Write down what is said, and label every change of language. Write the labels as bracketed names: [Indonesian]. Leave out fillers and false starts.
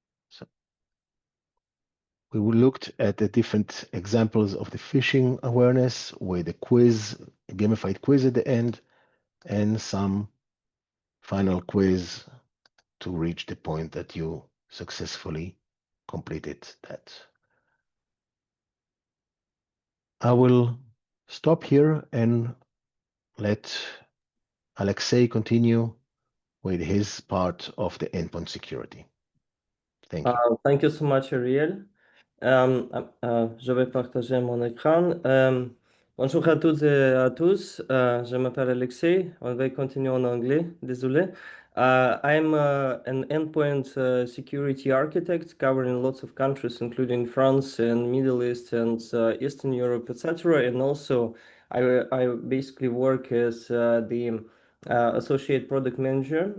[English] So we looked at the different examples of the phishing awareness with a quiz, a gamified quiz at the end, and some final quiz to reach the point that you successfully completed that. I will stop here and let Alexei continue with his part of the endpoint security. Thank you. Thank you so much, Ariel. [French] Je vais partager mon écran. Bonjour à toutes et à tous. Je m'appelle Alexei. On va continuer en anglais. Désolé. [English] I'm an endpoint security architect covering lots of countries, including France and Middle East and Eastern Europe, etc. And also, I basically work as the associate product manager.